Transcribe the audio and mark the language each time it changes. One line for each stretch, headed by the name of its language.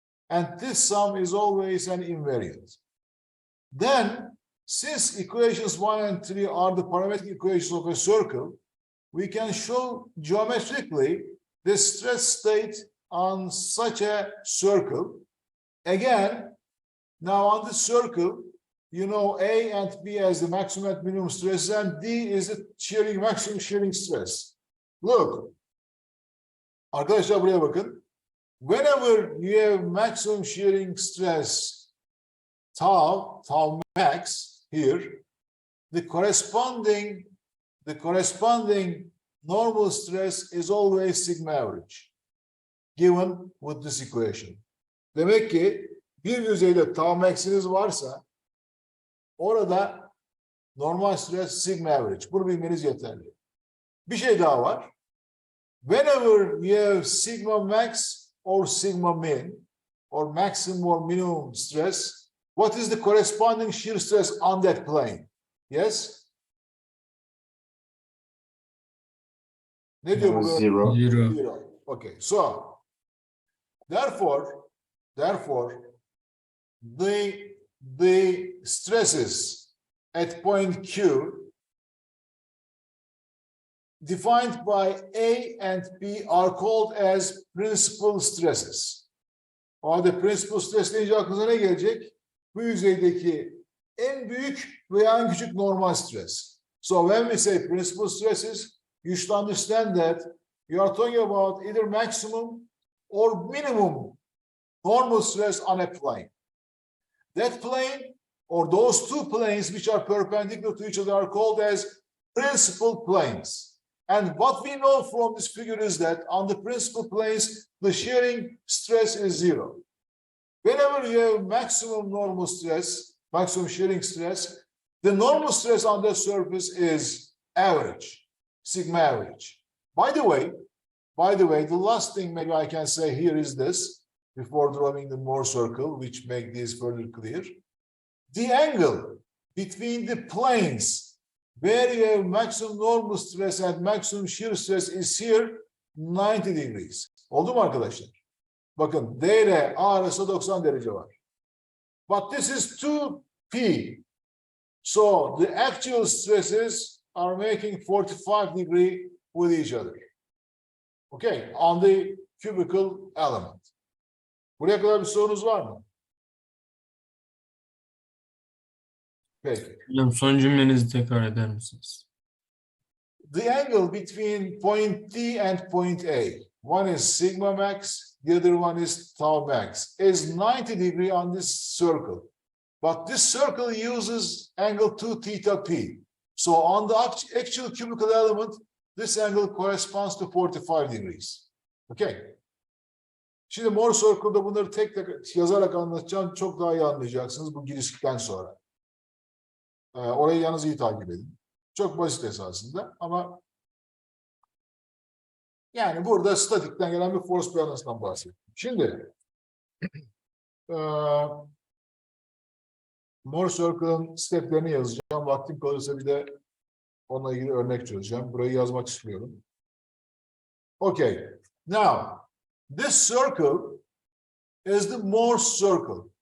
English: And this sum is always an invariant. Then, since equations 1 and 3 are the parametric equations of a circle, we can show geometrically the stress state on such a circle. Again, now on the circle, you know A and B as the maximum and minimum stress, and D is the maximum shearing stress. Look,
Turkish: arkadaşlar buraya bakın.
English: Whenever you have maximum shearing stress, tau max here, the corresponding normal stress is always sigma average, given with this equation.
Turkish: Demek ki bir yüzeyde tau max'iniz varsa orada normal stress sigma average. Bunu bilmeniz yeterli. Bir şey daha var.
English: Whenever you have sigma max or sigma min or maximum or minimum stress, what is the corresponding shear stress on that plane? Yes?
Turkish: Ne diyor bu?
English: Zero. Zero. Okay. So, therefore, the stresses at point Q defined by A and B are called as principal stresses.
Turkish: O halde principal stress deyince aklınıza ne gelecek? Bu yüzeydeki en büyük veya en küçük normal stres.
English: So when we say principal stresses, you should understand that you are talking about either maximum or minimum normal stress on a plane. That plane or those two planes which are perpendicular to each other are called as principal planes. And what we know from this figure is that on the principal planes, the shearing stress is zero. Whenever you have maximum normal stress, maximum shearing stress, the normal stress on the surface is average, sigma average. By the way, the last thing maybe I can say here is this, before drawing the Mohr circle, which make this further clear. The angle between the planes where you have maximum normal stress and maximum shear stress is here 90 degrees.
Turkish: Oldu mu arkadaşlar? Bakın D ile A arasında 90 derece var.
English: But this is 2P. So the actual stresses are making 45 degree with each other. Okay, on the cubical element.
Turkish: Buraya kadar bir sorunuz var mı? Peki. Hocam son cümlenizi tekrar eder misiniz?
English: The angle between point D and point A, one is sigma max, the other one is tau max, is 90 degree on this circle. But this circle uses angle 2 theta P. So on the actual cubical element, this angle corresponds to 45 degrees. Okay.
Turkish: Şimdi Mohr circle'da bunları tek tek yazarak anlatacağım. Çok daha iyi anlayacaksınız bu girişten sonra. Orayı yalnız iyi takip edin. Çok basit esasında ama yani burada statikten gelen bir force balance'dan bahsediyorum. Şimdi Mohr circle'ın steplerini yazacağım. Vaktim kalırsa bir de onunla ilgili örnek çözeceğim. Burayı yazmak istiyorum.
English: Okay. Now, this circle is the Mohr circle.